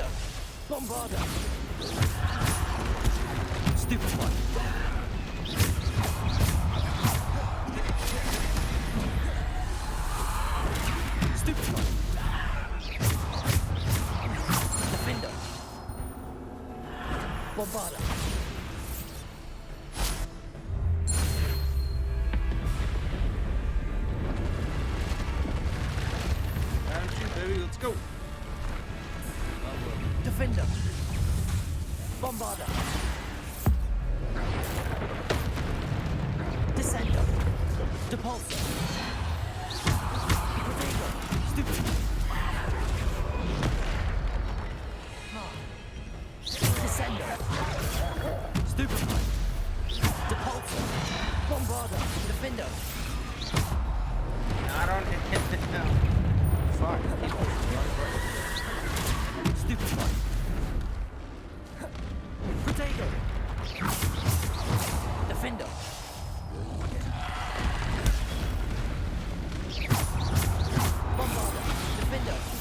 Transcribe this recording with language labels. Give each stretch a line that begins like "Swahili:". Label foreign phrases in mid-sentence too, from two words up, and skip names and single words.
English: Bombarder. Stupefy. Stupefy. Defender. Bombarder. Round 2, baby. Let's go. Defender. Bombarder. Descender. Depulsor. Protego. Stupid. Descender. Stupefy. Depulsor. Bombarder. Defender. Not on him. Fuck. Stupefy. Protego. Defender. Bombarder. Defender.